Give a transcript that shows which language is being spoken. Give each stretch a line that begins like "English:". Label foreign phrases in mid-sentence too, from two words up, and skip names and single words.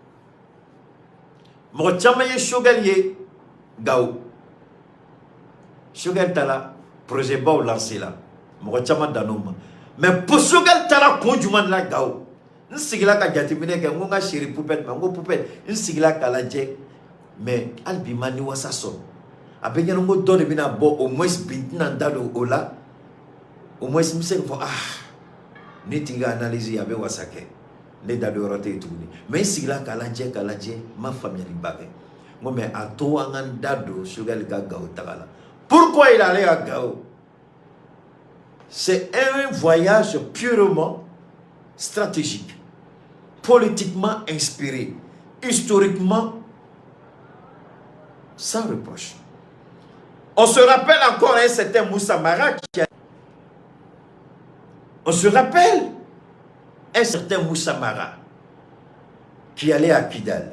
Bambara: mɔgɔ caman ye Choguel ye Gao Choguel taara projet baw lancé la mɔgɔ caman dan n'o ma
French: mais pour
Bambara: Choguel taara kun jumɛn la Gao n sigila ka jateminɛ kɛ n ko n ka
French: chéri poupette
Bambara: ma n ko poupette n sigila k'a lajɛ mais hali bi ma ni wasa sɔrɔ a bɛ ɲɛna ko dɔ de bɛna bɔ
French: au moins
Bambara: bi n tɛna n da don o la
French: au moins
Bambara: n bɛ se k'a fɔ ne tigi ka analyse a bɛ wasa kɛ ne da don yɔrɔ tɛ yen tuguni mais n sigila k'a lajɛ n ma faamuyaliba kɛ n ko mais a to an ka n da don Choguel ka Gao taga la
French: pourquoi il allait à Gao c'est un voyage purement stratégique politiquement inspiré historiquement sans reproche. On se rappelle encore un certain Moussa Mara qui allait à Kidal.